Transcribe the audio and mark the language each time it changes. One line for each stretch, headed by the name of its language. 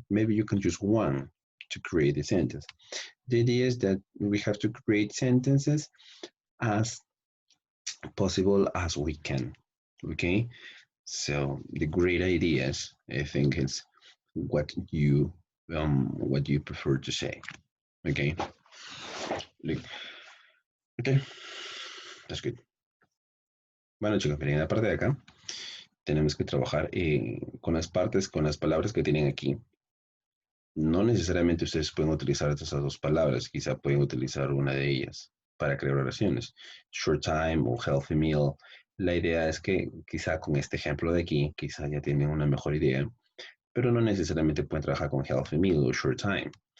English: Maybe you can use one to create a sentence. The idea is that we have to create sentences as possible as we can. Okay, so the great ideas, I think, is what you prefer to say. Okay, like, okay, that's good.
Spanish: Bueno, chicos, miren, la parte de acá tenemos que trabajar con las partes, con las palabras que tienen aquí. No necesariamente ustedes pueden utilizar esas dos palabras, quizá pueden utilizar una de ellas para crear oraciones.
English: Short time
Spanish: o healthy meal. La idea es que quizá con este ejemplo de aquí, quizá ya tienen una mejor idea, pero no necesariamente pueden trabajar con
English: healthy meal
Spanish: o
English: short time.